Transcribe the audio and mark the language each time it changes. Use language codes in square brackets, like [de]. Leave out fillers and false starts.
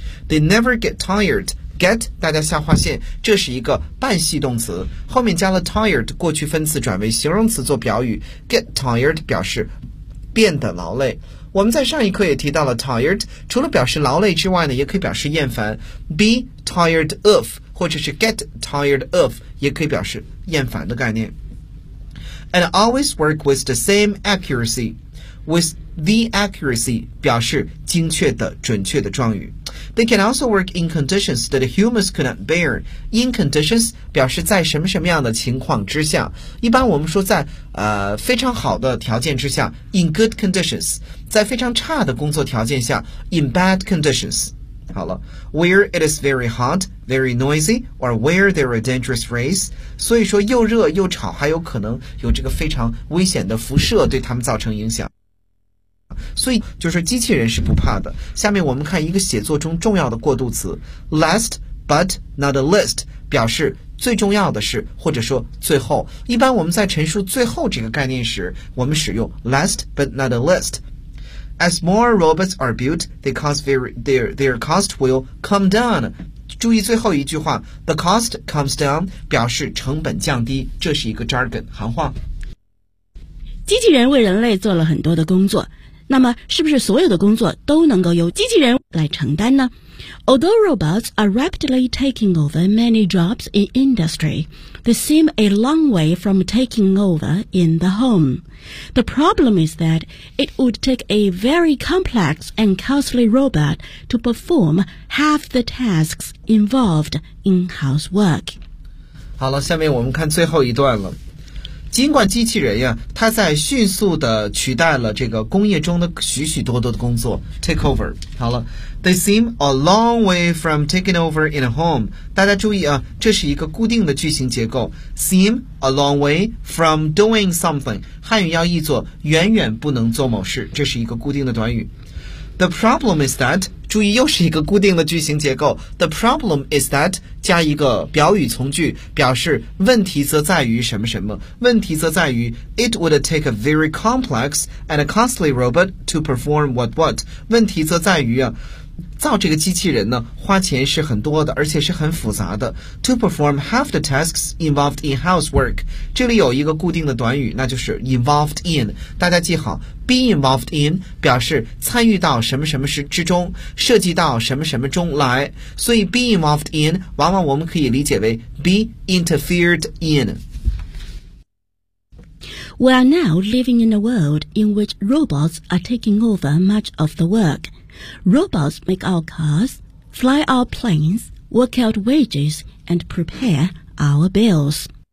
[en] They never get tired， [zh] get 大家下划线，这是一个半系动词，后面加了 tired 过去分词转为形容词做表语， [en] get tired [zh] 表示变得劳累。我们在上一课也提到了 tired 除了表示劳累之外呢，也可以表示厌烦， [en] be tired of [zh] 或者是 [en] get tired of [zh] 也可以表示厌烦的概念。 [en] And always work with the same accuracy， with the accuracy [zh] 表示精确的准确的状语。 [en] They can also work in conditions that humans could not bear。 In conditions [zh] 表示在什么什么样的情况之下，一般我们说在非常好的条件之下 [en] in good conditions， [zh] 在非常差的工作条件下 [en] in bad conditions。 [zh] 好了， [en] where it is very hot, very noisy, or where there are dangerous rays， [zh] 所以说又热又吵，还有可能有这个非常危险的辐射对他们造成影响。所以就是机器人是不怕的。下面我们看一个写作中重要的过渡词， [en] last but not least， [zh] 表示最重要的是或者说最后。一般我们在陈述最后这个概念时，我们使用 [en] last but not least。 As more robots are built, their cost will come down. [zh] 注意最后一句话， [en] the cost comes down [zh] 表示成本降低，这是一个 jargon 含话。机器人为人类做了很多的工作，那么是不是所有的工作都能够由机器人来承担呢？ [en] Although robots are rapidly taking over many jobs in industry, they seem a long way from taking over in the home. The problem is that it would take a very complex and costly robot to perform half the tasks involved in housework. [zh] 好了，下面我们看最后一段了。尽管机器人呀，它在迅速地取代了这个工业中的许许多多的工作 ， [en] take over。 [zh] 好了 [en] ，they seem a long way from taking over in a home。 [zh] 大家注意啊，这是一个固定的句型结构 ， [en] seem a long way from doing something。 [zh] 汉语要译作远远不能做某事，这是一个固定的短语。 [en] The problem is that， [zh] 注意又是一个固定的句型结构。 [en] The problem is that [zh] 加一个表语从句，表示问题则在于什么什么。问题则在于 [en] it would take a very complex and a costly robot to perform what what。 [zh] 问题则在于啊，造这个机器人呢，花钱是很多的，而且是很复杂的。 [en] To perform half the tasks involved in housework， [zh] 这里有一个固定的短语，那就是 [en] involved in。 [zh] 大家记好 ， [en] be involved in [zh] 表示参与到什么什么事之中，涉及到什么什么中来。所以 [en] be involved in [zh] 往往我们可以理解为 [en] be interfered in。 We are now living in a world in which robots are taking over much of the work. Robots make our cars, fly our planes, work out wages, and prepare our bills.